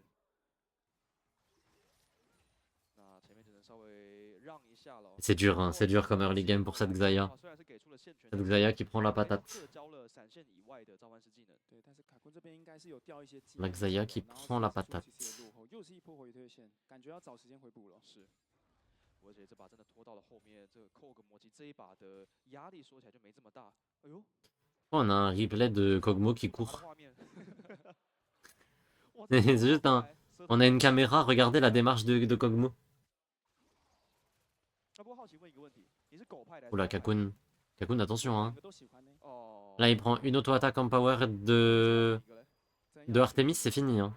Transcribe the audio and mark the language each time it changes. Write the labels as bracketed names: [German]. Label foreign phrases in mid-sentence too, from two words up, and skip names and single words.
[French] C'est dur, hein. C'est dur comme early game pour cette Xayah. Cette Xayah qui prend la patate. La Xayah qui prend la patate. [Chinese] 而且这把真的拖到了后面，这个扣个魔击这一把的压力说起来就没这么大。哎呦， [French] On a un replay de Kog'Maw qui court. C'est juste un... On a une caméra, regardez la démarche de Kog'Maw. Oula, Kakun. Kakun, attention, hein. Là, il prend une auto-attaque en power de Artemis, c'est fini, hein.